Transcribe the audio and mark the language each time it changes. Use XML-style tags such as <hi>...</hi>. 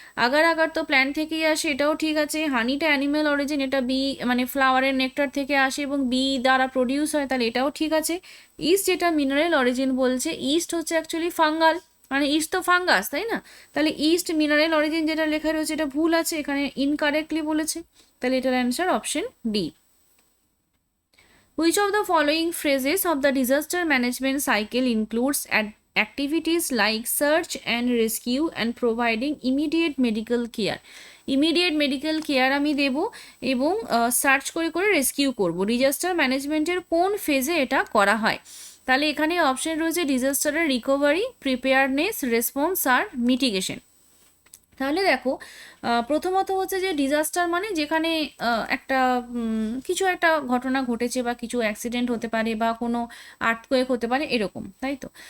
<bn>Agar agar তো plant থেকেই আসে, এটাও ঠিক আছে। হানিটা অ্যানিম্যাল অরিজিন, এটা বি মানে ফ্লাওয়ারের নেকটার থেকে আসে এবং বি দ্বারা প্রডিউস হয়, তাহলে এটাও ঠিক আছে। ইস্ট যেটা মিনারেল অরিজিন বলছে, ইস্ট হচ্ছে অ্যাকচুয়ালি ফাঙ্গাল, মানে ইস্ট তো ফাঙ্গাস, তাই না? তাহলে ইস্ট মিনারেল অরিজিন যেটা লেখা রয়েছে এটা ভুল আছে, এখানে ইনকারেক্টলি বলেছে, তাহলে এটার answer option D.</bn> <en>Which of the following phases of the disaster management cycle includes activities like search and rescue and providing immediate medical care?</en> <bn>Immediate medical care আমি দেব এবং সার্চ করে করে রেস্কিউ করব। ডিজাস্টার ম্যানেজমেন্টের কোন ফেজে এটা করা হয়? তাহলে এখানে অপশন রয়েছে ডিজাস্টারের রিকভারি, প্রিপেয়ারনেস, রেসপন্স আর মিটিগেশন। তাহলে দেখো, প্রথমত হচ্ছে যে ডিজাস্টার মানে যেখানে একটা কিছু একটা ঘটনা ঘটেছে বা কিছু অ্যাক্সিডেন্ট হতে পারে বা কোনো আর্থকোয়েক হতে পারে এরকম, তাই তো?</bn>